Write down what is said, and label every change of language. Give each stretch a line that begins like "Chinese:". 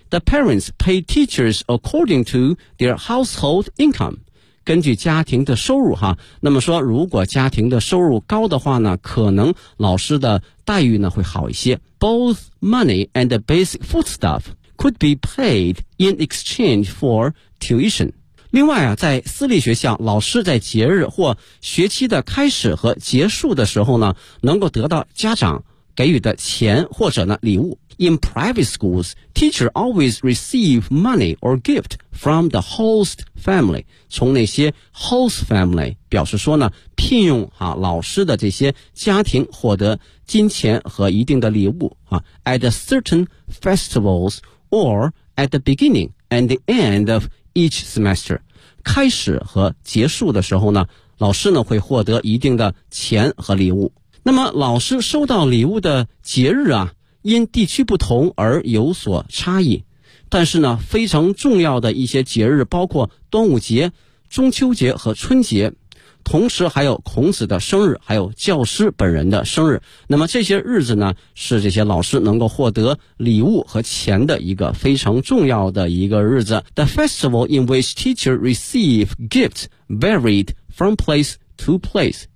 English: The parents pay teachers according to their household income，
Chinese: 根据家庭的收入哈。那么说如果家庭的收入高的话呢可能老师的待遇呢会好一些。
English: Both money and the basic foodstuff could be paid in exchange for tuition。
Chinese: 另外啊在私立学校，老师在节日或学期的开始和结束的时候呢能够得到家长给予的钱或者呢礼物。
English: In private schools, teachers always receive money or gift from the host family，
Chinese: 从那些 host family 表示说呢聘用啊老师的这些家庭获得金钱和一定的礼物啊。
English: At certain festivals or at the beginning and the end ofEach semester，
Chinese: 开始和结束的时候呢老师呢会获得一定的钱和礼物。那么老师收到礼物的节日啊因地区不同而有所差异，但是呢非常重要的一些节日包括端午节、中秋节和春节，同时还有孔子的生日，还有教师本人的生日。那么这些日子呢是这些老师能够获得礼物和钱的一个非常重要的一个日子。
English: The festival in which teachers receive gifts varied from place to place.